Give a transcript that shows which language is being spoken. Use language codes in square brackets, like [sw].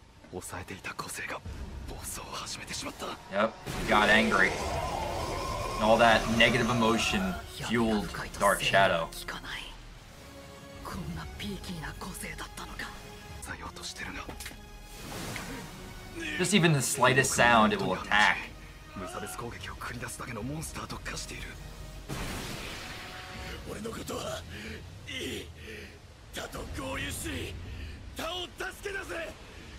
[ja] 抑えていた個性が暴走を始めてしまった。 [en] Yep, he got angry. And all that negative emotion fueled Dark Shadow. [ja] こんなピーキーな個性だったのか。さようとしてるが。 [en] Just even the slightest sound, it will attack. [ja] 無差別攻撃を繰り出すだけのモンスターと化している。俺のことはいい。他と合流し、他を助け出せ。